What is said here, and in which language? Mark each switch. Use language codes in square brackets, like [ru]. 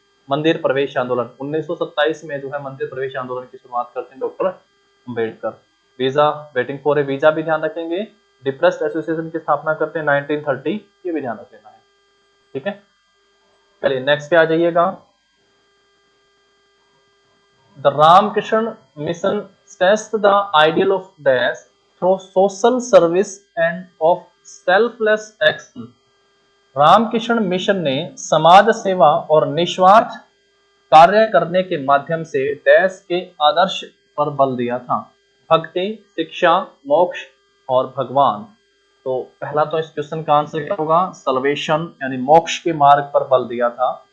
[hi] मंदिर प्रवेश आंदोलन 1927 में जो है मंदिर प्रवेश आंदोलन की शुरुआत करते हैं doctor Ambedkar. Visa, [en] waiting for a visa [hi] भी ध्यान रखेंगे। डिप्रेस्ड एसोसिएशन की स्थापना करते हैं 1930, ये भी ध्यान रख लेना है, ठीक है। चलिए नेक्स्ट पे आ जाइएगा। [en] The Ramakrishna Mission stressed the ideal of dash through social service and of selfless action। [hi] Ramakrishna mission ने समाज सेवा और निस्वार्थ कार्य करने के माध्यम से देश के आदर्श पर बल दिया था। भक्ति, शिक्षा, मोक्ष और भगवान। तो पहला तो इस क्वेश्चन का आंसर क्या होगा? सल्वेशन यानी मोक्ष के मार्ग पर बल दिया था।